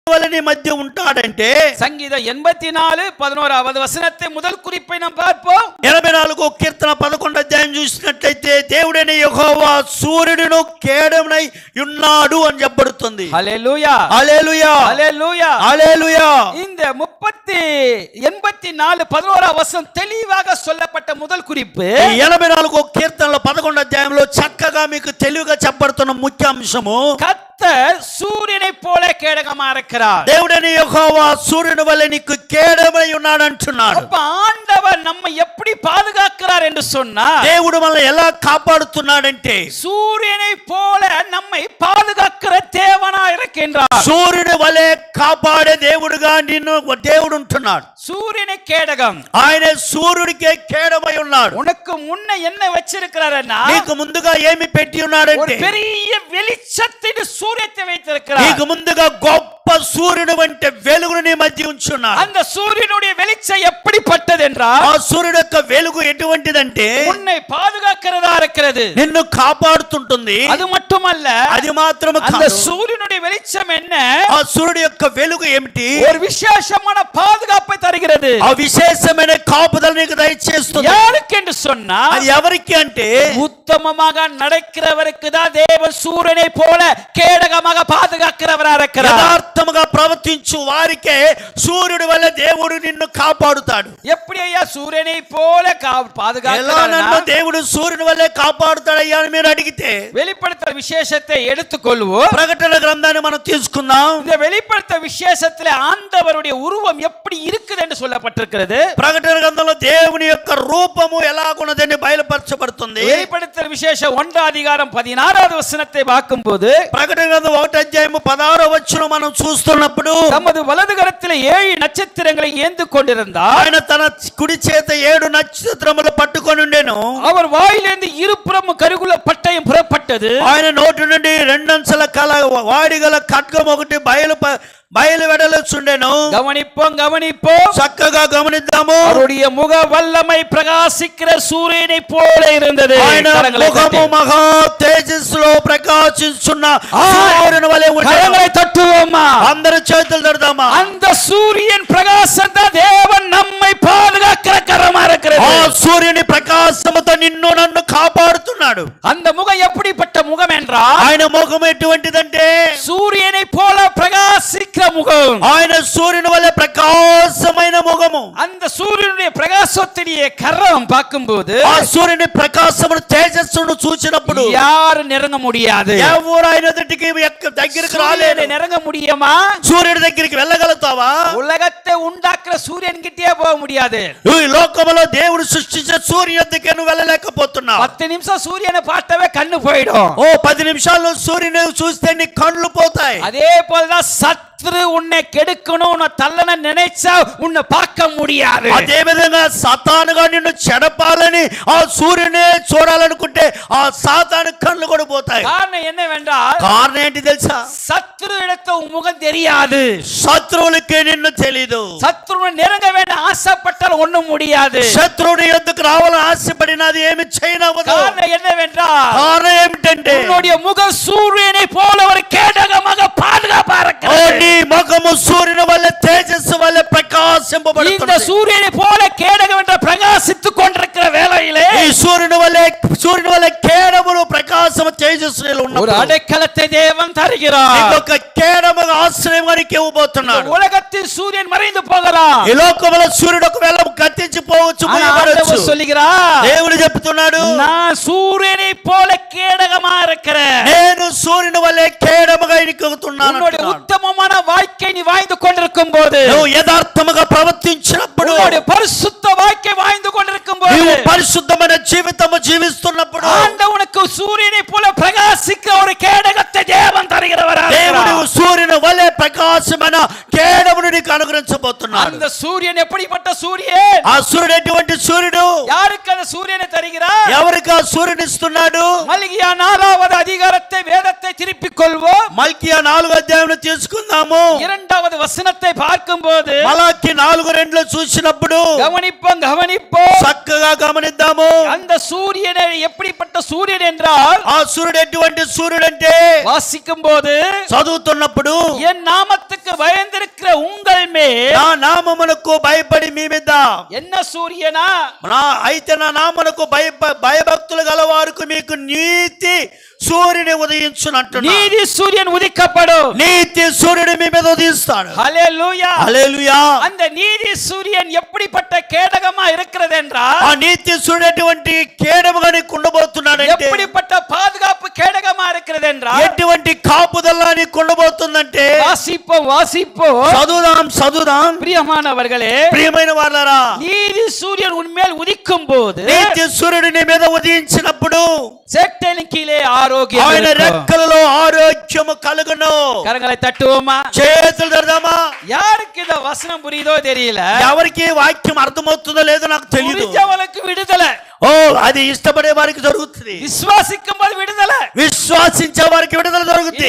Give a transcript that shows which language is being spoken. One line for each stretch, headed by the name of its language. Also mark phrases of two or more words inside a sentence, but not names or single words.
Telugu: వలె మధ్య ఉంటాడంటే సంగీతం 84:11వ
Tamil: వచనத்தை முதல் குறிப்பை நாம் பார்ப்போம்.
Telugu: 84వ కీర్తన 11వ అధ్యాయం చూసినట్లయితే దేవుడైన యెహోవా సూర్యుడును కేడమునై ఉన్నాడు అని చెప్పబడుతుంది. హల్లెలూయా హల్లెలూయా హల్లెలూయా హల్లెలూయా.
Tamil: இந்த
Telugu: 84:11వ వచనం
Tamil: தெளிவாக சொல்லப்பட்ட முதல் குறிப்பு
Telugu: 84వ కీర్తనలో 11వ అధ్యాయంలో చక్కగా మీకు తెలివిగా చెప్పబడుతున్న ముఖ్య అంశము
Tamil: கர்த்தர் சூரியனை போல கேடகமா இருக்கிறார்.
Telugu: దేవుడైన యెహోవా సూర్యుని వలె నీకు కేడమై ఉన్నాడు అంటున్నాడు.
Tamil: அப்ப ஆண்டவர் நம்மை எப்படி பாதுகாக்கிறார் என்று சொன்னா
Telugu: దేవుడు మనల్ని ఎలా కాపాడుతున్నాడంటే
Tamil: சூரியனை போல நம்மை பாதுகாக்கிற தேவனா இருக்கின்றார்.
Telugu: సూర్యుని వలె కాపాడే దేవుడుగా నిన్ను దేవుడు ఉంటున్నాడు.
Tamil: சூரியனை கேடகம்,
Telugu: ఆయన సూర్యుడికే కేడమై ఉన్నాడు.
Tamil: உனக்கு முன்ன என்ன வச்சிருக்கிறார்னா
Telugu: నీకు ముందుగా ఏమి పెట్టి
Tamil: ஒரு
Telugu: ఉన్నాడంటే
Tamil: பெரிய வெளிச்சத்தின் சூரியத்தை வைத்திருக்கிறார்.
Telugu: నీకు ముందుగా గొప్ప సూర్యుడు వంటి వెలుగును నీ మధ్య ఉంచున్నాడు.
Tamil: அந்த సూర్యుனுடைய வெளிச்சம் எப்படிப்பட்டது என்றால்
Telugu: ఆ సూర్యుడు యొక్క వెలుగు ఎటువంటిదంటే
Tamil: உன்னை பாதுகாக்கிறதா இருக்கிறது.
Telugu: నిన్ను కాపాడుతుంటుంది.
Tamil: அது மட்டுమல்ல,
Telugu: అది మాత్రమే
Tamil: அந்த
Telugu: కాదు,
Tamil: சூரியனுடைய வெளிச்சம் என்ன,
Telugu: ఆ సూర్యుడు యొక్క వెలుగు ఏమిటి?
Tamil: ஒரு விசேஷமான பாதுகாப்பை தருகிறது.
Telugu: ఆ విశేషమైన కాపుదల నీకు దయచేస్తుంది.
Tamil: யாருக்கு என்று சொன்னா
Telugu: అది ఎవరికి అంటే
Tamil: உத்தமமாக நடக்கிறவருக்கு தான் தேவன் சூரியனை போல கேடகமாக பாதுகாக்கிறவரா இருக்கிறார்.
Telugu: యథార్థముగా ప్రవర్తించు వారికే సూర్యుడి వల్ల దేవుడు నిన్ను కాపాడుతాడు.
Tamil: எப்படி ஐயா சூரியனை போல
Telugu: ఎలా
Tamil: பாதுகாக்கிறார்?
Telugu: నన్ను దేవుడు సూర్యుని వల్లే కాపాడుతాడయ్యా అని మీరు అడిగితే
Tamil: வெளிப்படுத்த விசேஷத்தை எடுத்துக்கொள்வோம்.
Telugu: ప్రకటన గ్రంథాన్ని మనం తీసుకుందాం.
Tamil: இந்த வெளிப்படுத்த விசேஷத்துல ஆண்டவருடைய உருவம் எப்படி இருக்குது என்று சொல்லப்பட்டிருக்கிறது.
Telugu: ప్రకటన గ్రంథంలో దేవుని యొక్క రూపము ఎలాగున్నదని బయలుపరచబడుతుంది.
Tamil: வெளிப்படுத்தல் விசேஷம் 1:16 வசனத்தை பார்க்கும்போது
Telugu: ప్రకటన గ్రంథం 1:16 మనం చూస్తున్నప్పుడు
Tamil: தமது வலது கரத்தில் 7 நட்சத்திரங்களை ஏந்து கொண்டிருந்தார்.
Telugu: ఆయన తన కుడి చేత 7 నక్షత్రములు పట్టుకొని ఉండెను.
Tamil: அவர் வாயிலிருந்து இருபுறம் கருகுல பட்டயம் புறப்பட்டது.
Telugu: ఆయన నోటి నుండి రెండంచెల వాడిగల ఖడ్గం ఒకటి బయలు వెడలుచుండెను.
Tamil: கவனிப்போம்
Telugu: చక్కగా గమనిద్దాము.
Tamil: அவருடைய முக வல்லமை பிரகாசிக்கிற சூரியனை போல இருந்தது.
Telugu: ఆయన ముఖము మహా తేజస్సులో ప్రకాశించున్న సూర్యుని వలె ఉండెను.
Tamil: கரங்களை தட்டுவோமா?
Telugu: అందరూ చేతులు తడదామా?
Tamil: அந்த சூரியன் பிரகாசம் தான் தேவன் நம்மை பாதுகாக்கிற கரமா இருக்கிறது.
Telugu: ఆ సూర్యుని ప్రకాశముతో నిన్ను నన్ను కాపాడుతున్నాడు.
Tamil: அந்த முகம் எப்படிப்பட்ட முகம் என்றால்
Telugu: ఆయన ముఖం ఎటువంటిదంటే
Tamil: சூரியனை போல பிரகாசிக்கிற முகம்.
Telugu: ఆయన సూర్యుని వలె ప్రకాశమైన ముఖము.
Tamil: அந்த సూర్యుடைய பிரகாசத்தினுடைய கரம் பார்க்கும்போது
Telugu: ఆ సూర్యుని ప్రకాశమును తేజస్సును చూసినప్పుడు
Tamil: யாரு நெருங்க முடியாது.
Telugu: ఎవరు ఆయన దగ్గరికి రాలేరు.
Tamil: நெருங்க முடியுமா?
Telugu: సూర్యుడి దగ్గరికి వెళ్ళగలుగుతావా?
Tamil: உலகத்தை உண்டாக்குற சூரியன் கிட்டே போக முடியாது.
Telugu: ఈ లోకములో దేవుడు సృష్టించిన సూర్యుని దగ్గరికి నువ్వు వెళ్ళలేకపోతున్నావు.
Tamil: 10 நிமிஷம் சூரியனை பார்த்தாவே கண்ணு போயிடும்.
Telugu: 10 నిమిషాల్లో సూర్యుని చూస్తే నీ కళ్ళు పోతాయి.
Tamil: அதே போலதான் சத்ரு உன்னை கெடுக்கணும், உன்னை தள்ளன நினைச்சா உன்னை பார்க்க முடியாது.
Telugu: అదే విధంగా సాతానుగా నిన్ను చెడపాలని ఆ సూర్యునే చూడాలనుకుంటే ఆ సాతాను కళ్ళు కూడా పోతాయి.
Tamil: காரணம் என்னவென்றால்
Telugu: కారణం ఏంటి తెలుసా?
Tamil: சத்ரு இடத்த உன் முகம் தெரியாது.
Telugu: శత్రువులకి నిన్ను తెలీదు.
Tamil: சத்ருவை நெருங்க வேண்டாம் ஆசைப்பட்டால் ஒண்ணும் முடியாது.
Telugu: శత్రువుని యొద్దకు రావాలని ఆశపడినది ఏమి చేయనవదు.
Tamil: காரணம் என்னவென்றால்
Telugu: కారణం ఏమిటంటే
Tamil: உன்னுடைய முகம் சூரியனை போல ஒரு கேடகமாக பாதுகாப்பா இருக்கிறது.
Telugu: నీ ముఖము సూర్యుని వల్ల తేజస్సు వల్ల
Tamil: இந்த
Telugu: ప్రకాశింపబడుతుంది.
Tamil: சூரியனை போல கேடகம் என்ற பிரகாசித்துக் கொண்டிருக்கிற வேளையிலே
Telugu: ఈ సూర్యుని వల్ల కేడములు ప్రకాశము తేజస్సులో
Tamil: ஒரு
Telugu: ఉన్నప్పుడు
Tamil: அடைக்கலத்தை தேவன் தருகிறார்.
Telugu: ఇంకొక కేడము ఆశ్రయం వారికి ఇవ్వబోతున్నాడు.
Tamil: உலகத்தில் சூரியன் மறைந்து போகலாம்.
Telugu: ఈ లోకంలో సూర్యుడు ఒకవేళ గతించిపోవచ్చు, ముగియబడొచ్చు.
Tamil: சொல்லுகிறார்,
Telugu: దేవుడు చెప్తున్నాడు,
Tamil: நான் సూర్యனை போல கேடகமா இருக்கிறேன்.
Telugu: నేను సూర్యుని వల్లే కేడముగా ఎన్నుకుతున్నాను.
Tamil: உன்னுடைய உத்தமமான வாழ்க்கை நீ வாழ்ந்து கொண்டிருக்கும் போது,
Telugu: నువ్వు యథార్థముగా ప్రవర్తించినప్పుడు,
Tamil: உன்னுடைய பரிசுத்த வாழ்க்கை வாழ்ந்து கொண்டிருக்கும் போது,
Telugu: నీవు పరిశుద్ధమైన జీవితము జీవిస్తున్నప్పుడు
Tamil: ஆண்டவனுக்கு சூரியனை போல பிரகாசிக்க ஒரு கேடகத்தை தேவன் தருகிறவராக
Telugu: దేవుడు సూర్యుని వల్లే ప్రకాశమైన కేడమును నీకు అనుగ్రహించబోతున్నాడు.
Tamil: அந்த சூரியன் எப்படிப்பட்ட சூரியன்?
Telugu: ఆ సూర్యుడు ఎటువంటి సూర్యుడు?
Tamil: யாருக்கு அந்த சூரியனை தருகிறார்?
Telugu: ఎవరికి ఆ సూర్యుని ఇస్తున్నాడు?
Tamil: மல்கியா 4வது அதிகாரத்தை வேதத்தை திருப்பிக் கொள்வோம்.
Telugu: మల్కియా 4వ అధ్యాయం తీసుకుందాము.
Tamil: 2வது வசனத்தை பார்க்கும்போது
Telugu: మలాకి మల్కి 4:2 చూసినప్పుడు
Tamil: கவனிப்போம்
Telugu: చక్కగా గమనిద్దాము.
Tamil: அந்த சூரியனை எப்படிப்பட்ட சூரியன் என்றால்
Telugu: ఆ సూర్యుడు ఎటువంటి సూర్యుడు అంటే
Tamil: வாசிக்கும் போது
Telugu: చదువుతున్నప్పుడు
Tamil: என் நாமத்துக்கு பயந்திருக்கிற உங்கள் மேல்
Telugu: నా నామమునకు భయపడి మీ మీద
Tamil: என்ன సూర్యனா
Telugu: అయితే నా నామమునకు భయభక్తులు గలవారికి మీకు నీతి సూర్యుని ఉదయించునంటున్నాడు.
Tamil: నీతి సూర్యன் ఉదిக்கப்படும்.
Telugu: నీతి సూర్యుడు మీ మీద ఉదయిస్తాడు. హల్లెలూయా హల్లెలూయా.
Tamil: அந்த நீதி சூரியன் எப்படிப்பட்ட கேடகமா இருக்கிறது என்றால்
Telugu: ఆ నీతి సూర్యుడు ఎటువంటి కేడముగా నీకు ఉండబోతున్నాడంటే
Tamil: எப்படிப்பட்ட பாதுகாப்பு கேடகமா இருக்கிறது என்றால்
Telugu: ఎటువంటి కాపుదల నీకు ఉండబోతుందంటే
Tamil: வாசிப்போம்
Telugu: చదువుదాం
Tamil: பிரியமானவர்களே
Telugu: ప్రియమైన వారలారా
Tamil: நீதி சூரியன் உன்மேல் உதிக்கும் போது
Telugu: నీతి సూర్యుడు నీ మీద ఉదయించినప్పుడు
Tamil: செட்டையின் கீழே ஆரோக்கியம்
Telugu: ఆయన రెక్కలలో ఆరోగ్యము కలుగును.
Tamil: கரங்களை தட்டுவோமா
Telugu: చేతులు తెరదామా.
Tamil: யாருக்கு இந்த வசனம் புரியுதோ தெரியல,
Telugu: ఎవరికి వాక్యం అర్థమవుతుందో లేదో నాకు తెలియదు.
Tamil: புரிஞ்சவனுக்கு விடுதலை.
Telugu: ఓ అది ఇష్టపడే వారికి జరుగుతుంది.
Tamil: விசுவாசிக்கும் போது விடுதலை,
Telugu: విశ్వాసించే వారికి విడుదల జరుగుతుంది.